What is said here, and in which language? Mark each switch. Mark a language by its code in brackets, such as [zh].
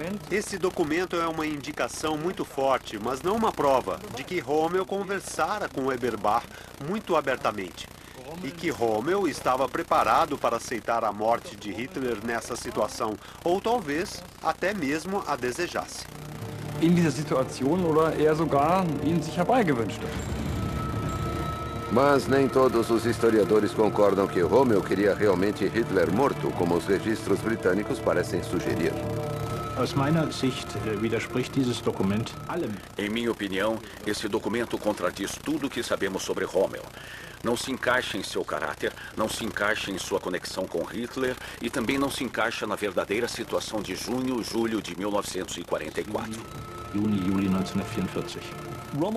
[pt] Esse documento é uma indicação muito forte, mas não uma prova, de que Rommel conversara com Eberbach muito abertamente. E que Rommel estava preparado para aceitar a morte de Hitler nessa situação, ou talvez até mesmo a desejasse. [de] In dieser Situation oder er sogar ihn sich herbeigewünscht hat. [pt] Mas nem todos os historiadores concordam que Rommel queria realmente Hitler morto, como os registros britânicos parecem sugerir. [de] Aus meiner Sicht widerspricht dieses Dokument allem. [pt] Em minha opinião, esse documento contradiz tudo o que sabemos sobre Rommel. Não se encaixa em seu caráter, não se encaixa em sua conexão com Hitler e também não se encaixa na verdadeira situação de junho-julho de 1944. [de] Juni-Juli 1944.